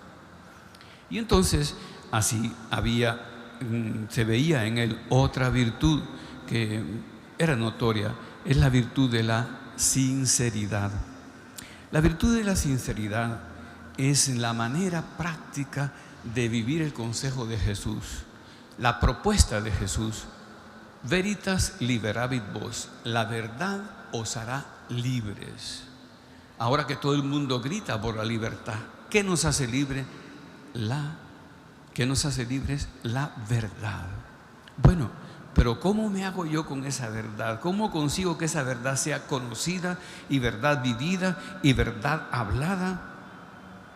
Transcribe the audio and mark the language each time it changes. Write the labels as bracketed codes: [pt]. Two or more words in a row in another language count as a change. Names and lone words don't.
[es] Y entonces así se veía en él otra virtud que era notoria: es la virtud de la sinceridad. La virtud de la sinceridad es la manera práctica de vivir el consejo de Jesús, la propuesta de Jesús: [la] veritas liberavit vos, [es] la verdad os hará libres. Ahora que todo el mundo grita por la libertad, ¿qué nos hace libres? ¿Qué nos hace libres? La verdad. Bueno, pero ¿cómo me hago yo con esa verdad? ¿Cómo consigo que esa verdad sea conocida y verdad vivida y verdad hablada?